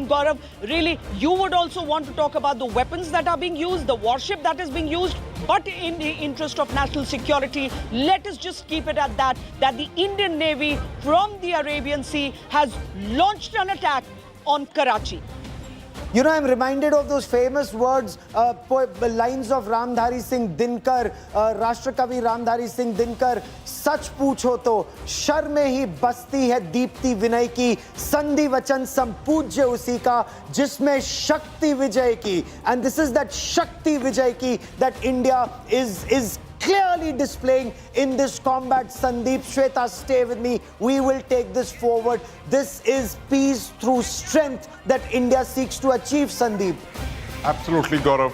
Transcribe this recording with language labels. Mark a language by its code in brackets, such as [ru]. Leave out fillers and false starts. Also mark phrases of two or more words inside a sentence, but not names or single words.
[en] Gaurav, really, you would also want to talk about the weapons that are being used, the warship that is being used, but in the interest of national security, let us just keep it at that the Indian Navy from the Arabian Sea has launched an attack on Karachi. You know, I'm reminded of those famous words, lines of Ramdhari Singh Dinkar, Rashtrakavi Ramdhari Singh Dinkar, [hi] सच पूछो तो, शर में ही बसती है दीप्ति विनय की, संधि वचन संपूज्य उसी का, जिसमें शक्ति विजय की. [en] And this is that [hi] शक्ति विजय की [en] that India is clearly displaying in this combat. Sandeep, Shweta, stay with me. We will take this forward. This is peace through strength that India seeks to achieve, Sandeep. Absolutely, Gaurav.